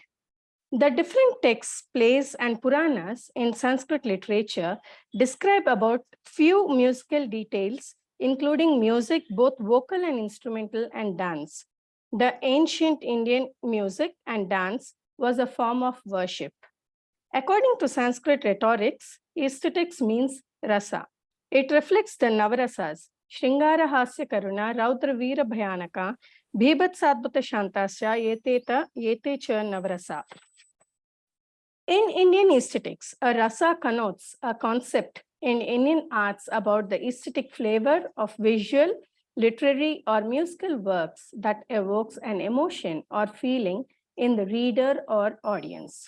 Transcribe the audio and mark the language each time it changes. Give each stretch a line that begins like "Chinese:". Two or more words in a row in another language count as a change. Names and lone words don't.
English: The different texts, plays, and Puranas in Sanskrit literature describe about few musical details, including music, both vocal and instrumental, and dance. The ancient Indian music and dance was a form of worship. According to Sanskrit rhetorics, aesthetics means rasa. It reflects the Navarasas,
Sanskrit: श्रृङ्गार हास्य करुण रौद्र वीर भयानक बीभत्स अद्भुत शान्तश्च इत्येते च नवरसाः.
English: In Indian aesthetics, a rasa connotes a concept in Indian arts about the aesthetic flavor of visual, literary, or musical works that evokes an emotion or feeling in the reader or audience.